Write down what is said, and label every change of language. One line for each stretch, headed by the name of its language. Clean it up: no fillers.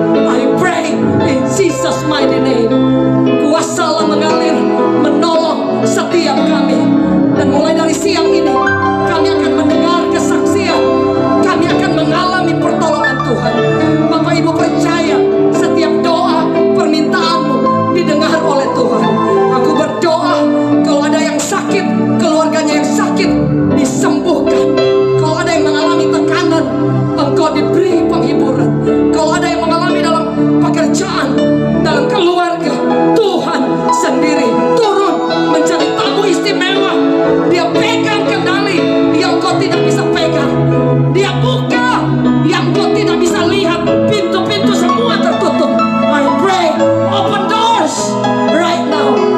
English: I pray in Jesus mighty name.
Indonesian: Kuasa Allah mengalir, menolong setiap kami. Dan mulai dari siang ini kami akan mendengar kesaksian, kami akan mengalami pertolongan Tuhan. Bapak Ibu percaya setiap doa permintaanmu didengar oleh Tuhan. Aku berdoa kalau ada yang sakit, keluarganya yang sakit disembuhkan. Kalau ada yang mengalami tekanan, engkau diberi penghiburan. Kalau ada yang mengalami dalam pekerjaan, dalam keluarga, Tuhan sendiri turun menjadi tamu istimewa. Dia pegang kendali yang kau tidak bisa pegang. Dia buka yang kau tidak bisa lihat. Pintu-pintu semua tertutup.
English: I pray, open doors right now.